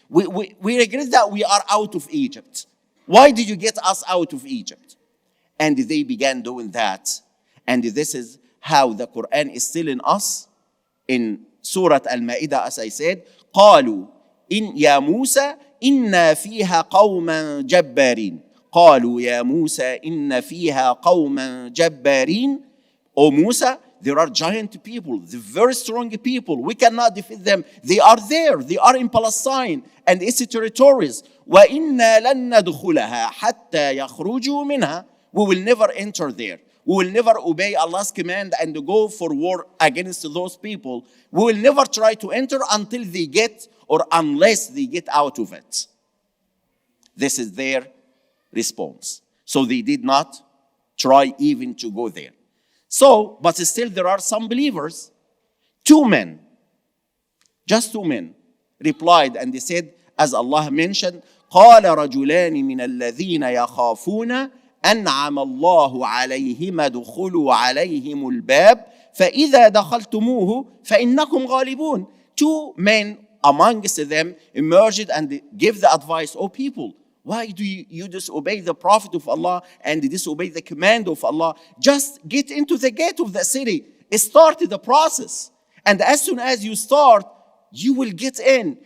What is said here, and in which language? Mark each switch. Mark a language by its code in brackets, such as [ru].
[en] We regret that we are out of Egypt. Why did you get us out of Egypt? And they began doing that. And this is how the Quran is telling us in Surah Al-Ma'idah, as I said, [ar] قالوا إن يا موسى إن فيها قوما جبارين. قالوا يا موسى إن فيها قوما جبارين. [en] O Musa, there are giant people, the very strong people. We cannot defeat them. They are there. They are in Palestine and its territories. [ar] وَإِنَّا لَن نَدْخُلَهَا حَتَّى يَخْرُجُوا مِنْهَا. [en] We will never enter there. We will never obey Allah's command and go for war against those people. We will never try to enter until they get, or unless they get out of it. This is their response. So they did not try even to go there. So, but still there are some believers. 2 men, just 2 men, replied and they said, as Allah mentioned, [ar] قال رجلان من الذين يخافون أنعم الله عليهم ادخلوا عليهم الباب فإذا دخلتموه فإنكم غالبون. [en] 2 men amongst them emerged and gave the advice, O people, why do you disobey the Prophet of Allah and disobey the command of Allah? Just get into the gate of the city. Start the process. And as soon as you start, you will get in.